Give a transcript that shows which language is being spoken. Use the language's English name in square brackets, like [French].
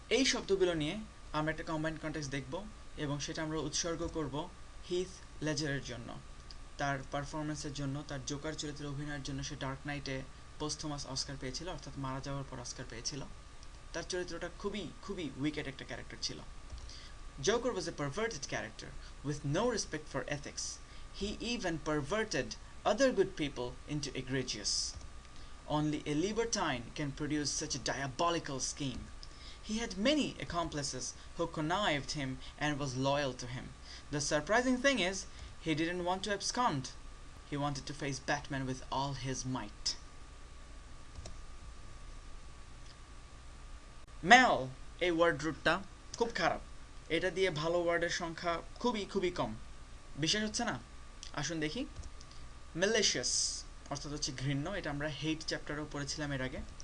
[Bangla] এই শব্দগুলো নিয়ে আমরা একটা কম্বাইন্ড কন্টেক্সট দেখব, এবং সেটা আমরা উৎসর্গ করব হিথ লেজারের জন্য, তার পারফরমেন্সের জন্য, তার জোকার চরিত্রে অভিনয়ের জন্য। সে ডার্ক নাইটে পোস্টথমাস অস্কার পেয়েছিল, অর্থাৎ মারা যাওয়ার পর অস্কার পেয়েছিল। তার চরিত্রটা খুবই খুবই উইকেট একটা ক্যারেক্টার ছিল। [English] Joker was a perverted character with no respect for ethics. He even perverted other good people into egregious. Only a libertine can produce such a diabolical scheme. He had many accomplices who connived him and was loyal to him. The surprising thing is, he didn't want to abscond. He wanted to face Batman with all his might. [Bangla] ম্যাল এই word রুটটা খুব খারাপ, এটা দিয়ে ভালো ওয়ার্ডের সংখ্যা খুবই খুবই কম। বিশ্বাস হচ্ছে না? আসুন দেখি। ম্যালিশিয়াস অর্থাৎ হচ্ছে ঘৃণ্য, এটা আমরা হেট চ্যাপ্টারেও পড়েছিলাম এর আগে।